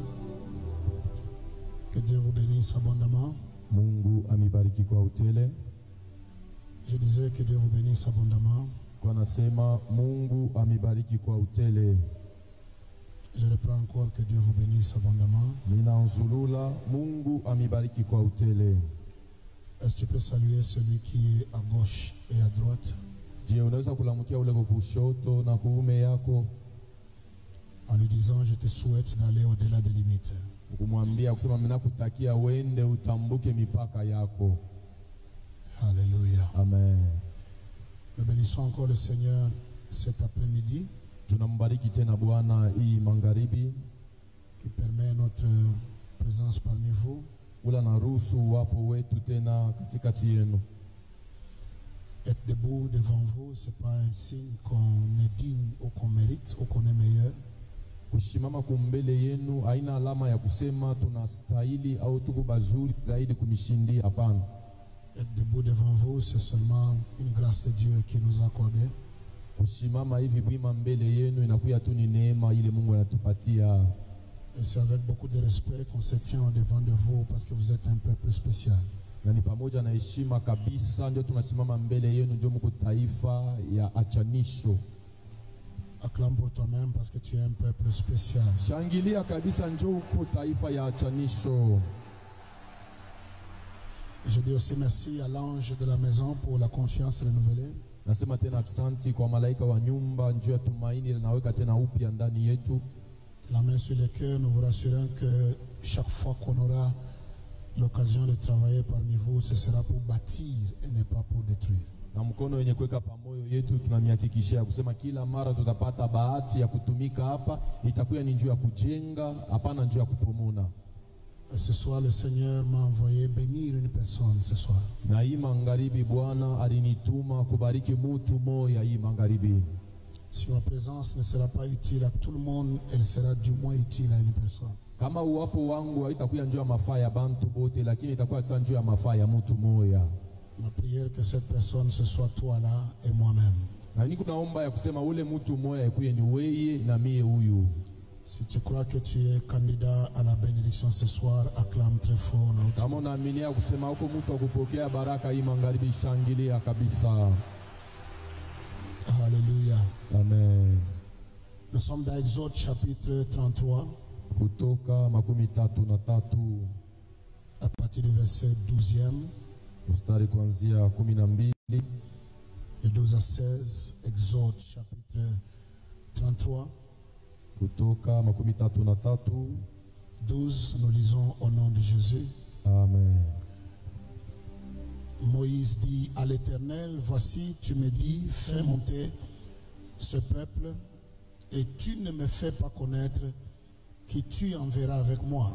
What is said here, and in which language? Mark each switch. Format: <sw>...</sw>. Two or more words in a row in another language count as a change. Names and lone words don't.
<fr>Que Dieu vous bénisse abondamment.</fr> <sw>Mungu amibariki kwa utele.</sw> <fr>Je disais que Dieu vous bénisse abondamment.</fr> <sw>Kwa nasema Mungu amibariki kwa utele.</sw> <fr>Je reprends encore que Dieu vous bénisse abondamment.</fr> <sw>Ninaanzulula Mungu amibariki kwa utele.</sw> <fr>Est-ce que tu peux saluer celui qui est à gauche et à droite Je,</fr> <sw>unaweza kulamukia ule kwa kushoto na kuume yako</sw> <fr>en lui disant je te souhaite d'aller au-delà des limites.</fr> <sw>kumwambia kusema ninakutakia uende utambuke mipaka yako.</sw> <fr>Alléluia. Amen. Nous bénissons encore le Seigneur cet après-midi</fr> <sw>Tunambariki tena Bwana hii magharibi,</sw> <fr>qui permet notre présence parmi vous.</fr> <sw>ula na ruhusu wapo wetu tena katikati yenu.</sw> <fr>Être debout devant vous, ce n'est pas un signe qu'on est digne ou qu'on mérite ou qu'on est meilleur.</fr> <sw>Kushimama kumbele yenu haina alama ya kusema tunastahili au tuko bazuri zaidi kumishindia. Hapana.</sw> <fr>Être debout devant vous, c'est seulement une grâce de Dieu qui nous a accordée.</fr> <sw>Kushimama hivi bwima mbele yenu inakuya tu ni neema ile Mungu anatupatia.</sw> <fr>Et c'est avec beaucoup de respect qu'on se tient au devant de vous parce que vous êtes un peuple spécial.</fr> <sw>Na ni pamoja na heshima kabisa ndio tunasimama mbele yenu, ndio mko taifa ya achanisho.</sw> <fr>Acclame pour toi-même parce que tu es un peuple spécial.</fr> <sw>Shangilia kabisa, ndio uko taifa ya achanisho.</sw> <fr>Je dis aussi merci à l'ange de la maison pour la confiance renouvelée.</fr> <sw>Nasema tena asante kwa malaika wa nyumba njoo ya tumaini linaweka tena upya ndani yetu.</sw> <fr>La main sur le cœur, nous vous rassurons que chaque fois qu'on aura l'occasion de travailler parmi vous, ce sera pour bâtir et ne pas pour détruire.</fr> <sw>Na mkono wenye kuweka pamoyo yetu tunamihakikishia kusema kila mara tutapata bahati ya kutumika hapa itakuwa ni njoo ya kujenga, hapana njoo ya kupomona.</sw> <fr>Ce soir, le Seigneur m'a envoyé bénir une personne ce soir.</fr> <sw>Na hii magharibi Bwana alinituma kubariki mtu moja hii magharibi.</sw> <fr>Si ma présence ne sera pas utile à tout le monde, elle sera du moins utile à une personne.</fr> <sw>Kama uwapo wangu haitakuwa njoo ya mafaa ya bantu bote, lakini itakuwa tu njoo ya mafaa ya mtu moja.</sw> <fr>Ma prière que cette personne ce soit toi là et moi-même.</fr> <sw>Na niko naomba ya kusema ule mtu moja ikuye ni wewe na mie huyu.</sw> <fr>Si tu crois que tu es candidat à la bénédiction ce soir, acclame très fort.</fr> <sw>Kama unaaminia kusema huko mtu akupokea baraka hii magharibi, shangilia kabisa.</sw> <fr>Alléluia. Amen. Nous sommes dans Exode chapitre 33,</fr> <sw>Kutoka 33</sw> <fr>à partir du verset 12e,</fr> <sw>mstari kuanzia 12</sw> <fr>de 12 à 16. Exode chapitre 33,</fr> <sw>kutoka 33.</sw> <fr>12, nous lisons au nom de Jésus. Amen. Moïse dit à l'Éternel, voici, tu me dis, fais monter ce peuple, et tu ne me fais pas connaître qui tu enverras avec moi.</fr>